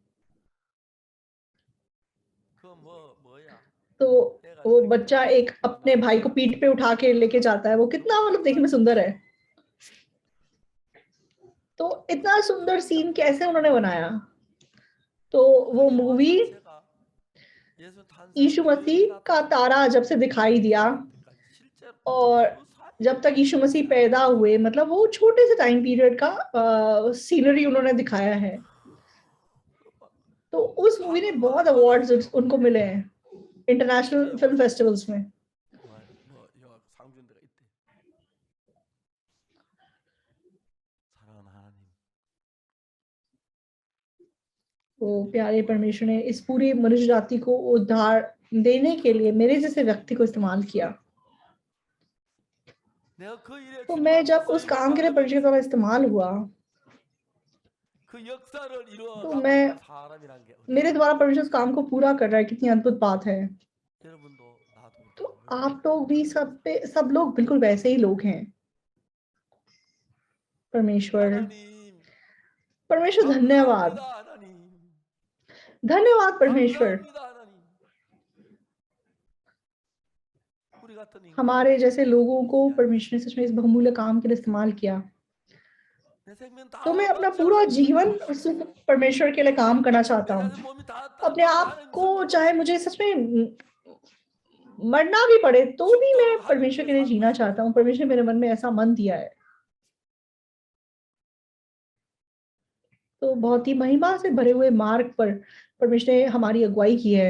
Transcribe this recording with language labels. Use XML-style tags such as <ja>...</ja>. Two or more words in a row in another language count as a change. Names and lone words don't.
<hi>तो वो बच्चा एक अपने भाई को पीठ पे उठा के लेके जाता है, वो कितना मतलब देखने में सुंदर है। तो इतना सुंदर सीन कैसे उन्होंने बनाया? तो वो</hi> <ko>그 영화</ko> <hi>मूवी</hi> <ko>자체가 예수</ko> <hi>यीशु</hi> <ko>탄생부터</ko> <hi>मसीह</hi> <ko>예수</ko> <hi>का</hi> <ko>나타나는</ko> <hi>तारा जब से दिखाई दिया</hi> <ko>때까지 실제로</ko> <hi>और</hi> <ko>그</ko> <hi>जब तक</hi> <ko>사이에</ko> <hi>यीशु मसीह पैदा हुए, मतलब वो छोटे से</hi> <en>time period</en> <hi>का सीनरी उन्होंने दिखाया है। तो उस मूवी ने बहुत अवार्ड्स उनको मिले हैं</hi> <en>international film festivals</en> <hi>में।</hi> <ko>뭐 영화 상준 데가 있대. 사랑하는 하나님.</ko> <hi>तो प्यारे परमेश्वर ने इस पूरी मनुष्य जाति को उद्धार देने के लिए मेरे जैसे व्यक्ति को इस्तेमाल किया।</hi> <ko>내가 그 일에</ko> <hi>तो मैं जब</hi> <ko>출마하면서</ko> <hi>उस काम के लिए परमेश्वर के द्वारा इस्तेमाल हुआ,</hi> <ko>그 역사를</ko> <hi>तो</hi> <ko>이루어가고</ko> <hi>मैं</hi> <ko>있는 사람이란 게 어디-</ko> <hi>मेरे द्वारा परमेश्वर उस काम को पूरा कर रहा है। कितनी अद्भुत बात है।</hi> <ko>여러분도 나도</ko> <hi>तो आप लोग भी सब लोग बिल्कुल वैसे ही लोग हैं। परमेश्वर</hi> <ko>하나님</ko> <hi>धन्यवाद।</hi> <ko>감사합니다 하나님.</ko> <hi>धन्यवाद परमेश्वर।</hi> <ko>감사합니다 하나님. 우리 같은 인간</ko> <hi>हमारे जैसे लोगों को परमेश्वर ने सच में इस बहुमूल्य काम के लिए इस्तेमाल किया।</hi> <ko>내 생명 다</ko> <hi>तो मैं अपना</hi> <ko>바쳐</ko> <hi>पूरा जीवन उस परमेश्वर के लिए काम करना चाहता</hi> <ko>내</ko> <hi>हूँ।</hi> <ko>자신 몸이 다</ko> <hi>अपने</hi> <ko>떨어져</ko> <hi>आप</hi> <ko>하나님</ko> <hi>को</hi> <ko>섬기고</ko> <hi>चाहे मुझे सच में मरना भी पड़े तो भी मैं परमेश्वर के लिए जीना चाहता हूँ। परमेश्वर ने मेरे मन में ऐसा मन दिया है। तो बहुत ही महिमा से भरे हुए मार्ग पर परमेश्वर ने हमारी अगुवाई की है।</hi>